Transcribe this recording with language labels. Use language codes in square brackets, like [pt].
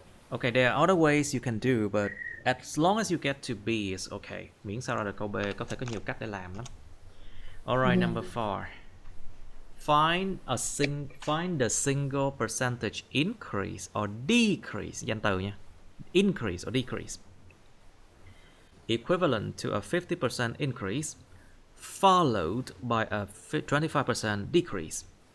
[en] Okay, there are other ways you can do, but as long as you get to B is okay. [vi] Miễn sao ra được câu B, có thể có nhiều cách để làm lắm. [en] Alright, number 4. Find the single percentage increase or decrease. [vi] Danh từ nha. [en] Increase or decrease. Equivalent to a 50% increase followed by a 25% decrease.